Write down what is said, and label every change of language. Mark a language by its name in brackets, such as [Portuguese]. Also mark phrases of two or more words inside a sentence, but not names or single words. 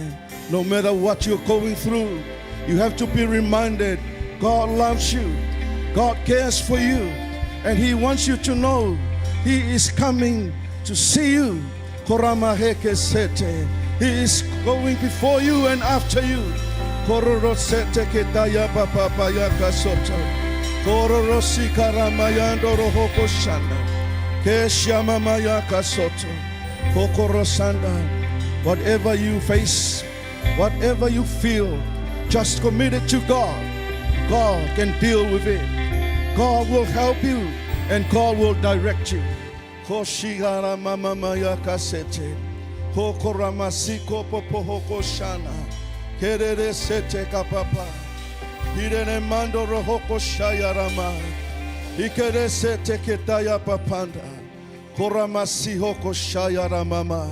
[English] No matter what you're going through, you have to be reminded God loves you, God cares for you, and He wants you to know He is coming to see you. Koramaheke Sete. He is going before you and after you. Kororosete ketaya papapayaka soto. Kororosi karamayando rohoko shanda. Keshyamamayaka soto. Hokorosanda. Whatever you face, whatever you feel, just commit it to God. God can deal with it. God will help you and God will direct you. Koshigara mamamayaka sete. Hokoramasiko popohoko shana. Kerere sete kapapa. Irene mando rohoko shayarama. Ikere sete ketaya papanda. Koramasi hoko shayaramama.